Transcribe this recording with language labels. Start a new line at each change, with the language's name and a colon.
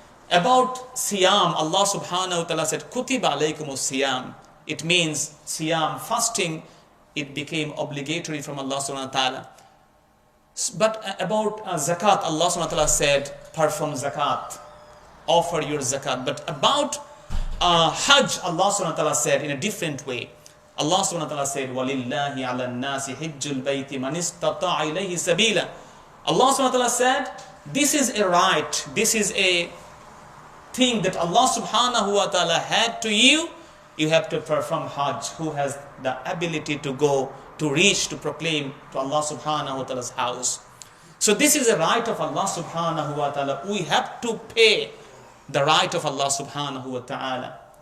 English: About siyam, Allah subhanahu wa ta'ala said,
Arabic: Kutiba alaykumus siyam.
English: It means siyam, fasting, it became obligatory from Allah subhanahu wa ta'ala. But about zakat, Allah subhanahu wa ta'ala said, perform zakat, offer your zakat. But about Hajj, Allah subhanahu wa ta'ala said in a different way.
Arabic: Allah subhanahu wa ta'ala said, وَلِلَّهِ عَلَى النَّاسِ حِجُّ الْبَيْتِ مَنِ اسْتَطَاعَ إِلَيْهِ سَبِيلًا.
English: Allah subhanahu wa ta'ala said, this is a right, this is a thing that Allah subhanahu wa ta'ala had to you. You have to perform Hajj. Who has the ability to go, to reach, to proclaim to Allah subhanahu wa ta'ala's house. So this is a right of Allah subhanahu wa ta'ala. We have to pay the right of Allah subhanahu wa ta'ala.